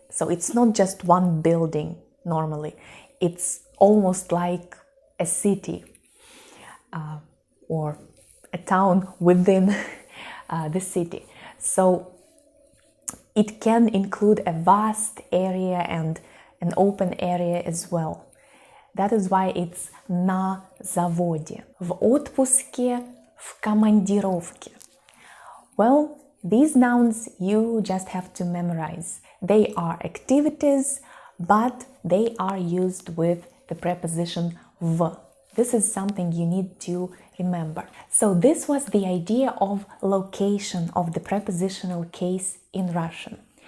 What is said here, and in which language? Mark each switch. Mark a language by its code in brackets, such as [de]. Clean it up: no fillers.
[en] So it's not just one building normally. It's almost like a city or a town within the city. So it can include a vast area and an open area as well. That is why it's [ru] на заводе. В отпуске, в командировке. [en] Well, these nouns you just have to memorize. They are activities, but they are used with the preposition v. This is something you need to remember. So this was the idea of location of the prepositional case in Russian.